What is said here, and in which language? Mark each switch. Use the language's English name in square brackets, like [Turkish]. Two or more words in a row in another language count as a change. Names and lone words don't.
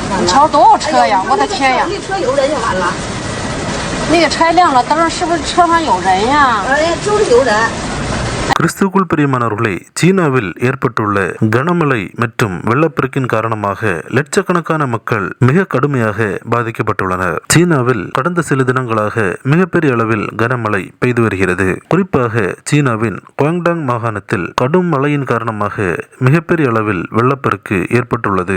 [Chinese] 你瞧多少车呀！我的天呀！一车有人就完了。那个拆亮了灯，是不是车上有人呀？就是有人。 [Tamil] கிறிஸ்துவுக்குள் பிரியமானவர்களே, சீனாவில் ஏற்பட்டுள்ள கனமழை மற்றும் வெள்ளப்பெருக்கின் காரணமாக லட்சக்கணக்கான மக்கள் மிக கடுமையாக பாதிக்கப்பட்டுள்ளனர். சீனாவில் கடந்த சில தினங்களாக மிகப்பெரிய அளவில் கனமழை பெய்து வருகிறது. குறிப்பாக சீனாவின் குவாங்டாங் மாகாணத்தில் கடும் மழையின் காரணமாக மிகப்பெரிய அளவில் வெள்ளப்பெருக்கு ஏற்பட்டுள்ளது.